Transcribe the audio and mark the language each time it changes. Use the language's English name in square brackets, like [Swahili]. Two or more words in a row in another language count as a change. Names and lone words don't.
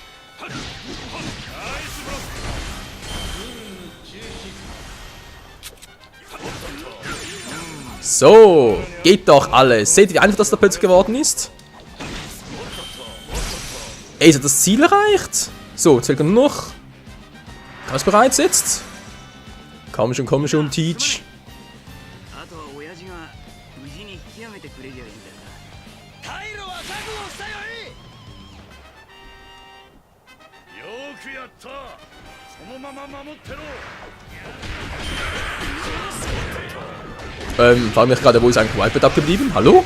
[German] So, geht doch alles. Seht ihr, wie einfach das da plötzlich geworden ist? Ey, ist das Ziel erreicht? So, zählt nur noch. Kann es bereits jetzt? Komm schon, Teach. [Japanese] あとは親父が無事に引き上げてくれりゃいいんだが。退路は覚悟したよい。よくやった。そのまま守ってろ。 [German] Frag mich gerade, wo ist eigentlich Whitebird abgeblieben? Hallo?